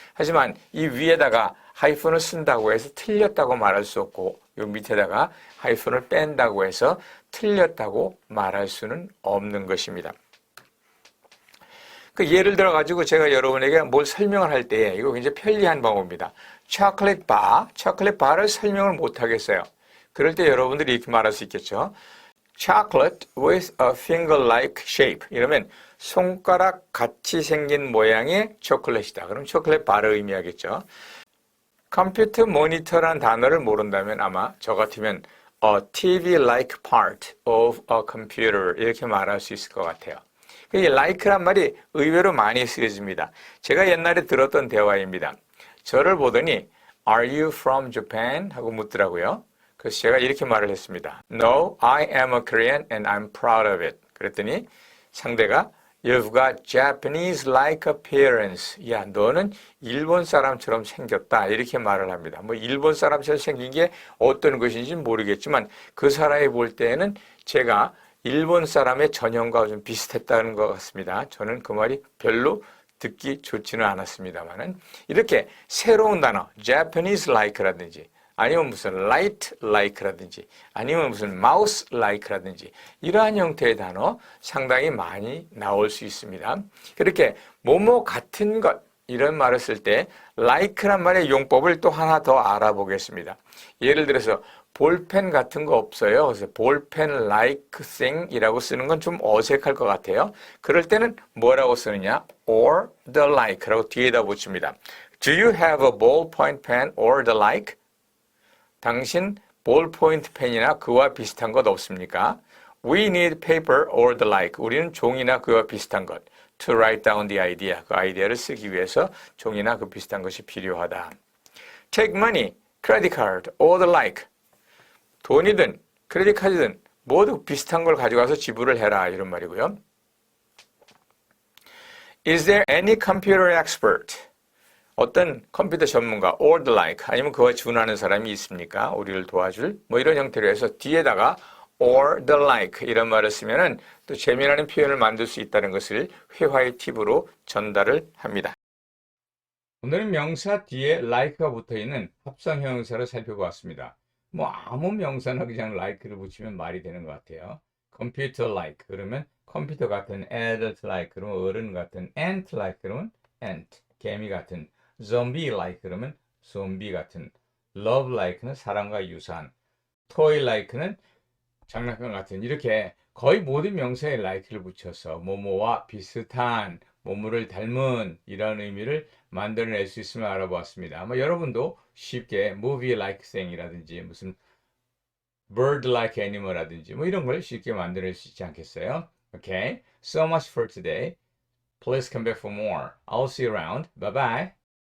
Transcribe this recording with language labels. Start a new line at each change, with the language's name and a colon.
Korean: 하지만 이 위에다가 하이픈을 쓴다고 해서 틀렸다고 말할 수 없고 요 밑에다가 하이픈을 뺀다고 해서 틀렸다고 말할 수는 없는 것입니다. 그 예를 들어 가지고 제가 여러분에게 뭘 설명을 할 때 이거 굉장히 편리한 방법입니다. 초콜릿 바를 설명을 못 하겠어요. 그럴 때 여러분들이 이렇게 말할 수 있겠죠.
English: Chocolate with a finger-like shape.
Korean: 이러면 손가락 같이 생긴 모양의 초콜릿이다. 그럼 초콜릿 바를 의미하겠죠. 컴퓨터 모니터라는 단어를 모른다면 아마 저 같으면
English: a TV-like part of a computer
Korean: 이렇게 말할 수 있을 것 같아요. 이 like란 말이 의외로 많이 쓰여집니다. 제가 옛날에 들었던 대화입니다. 저를 보더니
English: Are you from Japan?
Korean: 하고 묻더라고요. 그래서 제가 이렇게 말을 했습니다.
English: No, I am a Korean and I'm proud of it.
Korean: 그랬더니 상대가
English: You've got Japanese-like appearance.
Korean: 야, 너는 일본 사람처럼 생겼다. 이렇게 말을 합니다. 뭐 일본 사람처럼 생긴 게 어떤 것인지 모르겠지만 그 사람이 볼 때에는 제가 일본 사람의 전형과 좀 비슷했다는 것 같습니다. 저는 그 말이 별로 듣기 좋지는 않았습니다만은 이렇게 새로운 단어, Japanese-like라든지 아니면 무슨 light-like라든지 아니면 무슨 mouse-like라든지 이러한 형태의 단어 상당히 많이 나올 수 있습니다. 그렇게 뭐뭐 같은 것 이런 말을 쓸 때 like란 말의 용법을 또 하나 더 알아보겠습니다. 예를 들어서 볼펜 같은 거 없어요. 그래서 볼펜
English: like thing
Korean: 이라고 쓰는 건 좀 어색할 것 같아요. 그럴 때는 뭐라고 쓰느냐?
English: or the like
Korean: 라고 뒤에다 붙입니다.
English: Do you have a ballpoint pen or the like?
Korean: 당신 볼포인트 펜이나 그와 비슷한 것 없습니까?
English: We need paper or the like.
Korean: 우리는 종이나 그와 비슷한 것.
English: To write down the idea.
Korean: 그 아이디어를 쓰기 위해서 종이나 그 비슷한 것이 필요하다.
English: Take money, credit card or the like.
Korean: 돈이든 크레딧 카드든 모두 비슷한 걸 가져가서 지불을 해라 이런 말이고요.
English: Is there any computer expert?
Korean: 어떤 컴퓨터 전문가
English: or the like
Korean: 아니면 그와 준하는 사람이 있습니까? 우리를 도와줄 뭐 이런 형태로 해서 뒤에다가
English: or the like
Korean: 이런 말을 쓰면은 또 재미나는 표현을 만들 수 있다는 것을 회화의 팁으로 전달을 합니다. 오늘은 명사 뒤에 like가 붙어있는 합성 형용사를 살펴보았습니다. 뭐 아무 명사나 그냥 like를 붙이면 말이 되는 것 같아요. computer like 그러면 컴퓨터 같은, adult like 그러면 어른 같은, ant like 그러면 ant, 개미 같은, zombie like 그러면 좀비 같은, love like는 사랑과 유사한, toy like는 장난감 같은 이렇게 거의 모든 명사에 like를 붙여서 뭐뭐와 비슷한, 뭐뭐를 닮은 이런 의미를 만들어낼 수 있음을 알아보았습니다. 아마 여러분도 쉽게
English: movie like thing
Korean: 이라든지 무슨
English: bird like animal
Korean: 라든지 뭐 이런 걸 쉽게 만들어낼 수 있지 않겠어요?
English: Okay, so much for today. Please come back for more. I'll see you around. Bye bye.